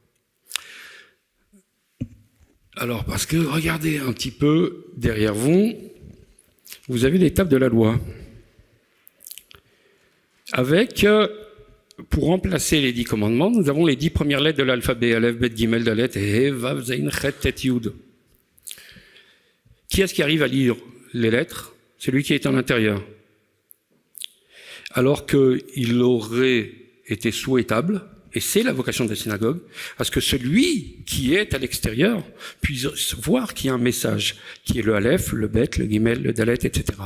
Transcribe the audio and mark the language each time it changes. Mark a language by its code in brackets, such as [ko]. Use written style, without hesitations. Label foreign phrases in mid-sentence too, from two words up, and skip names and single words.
[fr] Alors, parce que, regardez un petit peu derrière vous, vous avez l'étape de la loi. Avec, pour remplacer les 10 commandements, nous avons les 10 premières lettres de l'alphabet, [he] אלף, בית, גימל, דלת, הא, וו, זין, חית, טית, יוד. [fr] Qui est-ce qui arrive à lire les lettres ? Celui qui est en l'intérieur. Alors qu'il aurait été souhaitable, et c'est la vocation de la synagogue, à ce que celui qui est à l'extérieur puisse voir qu'il y a un message, qui est le Aleph, le Bet, le Gimel, le Dalet, etc.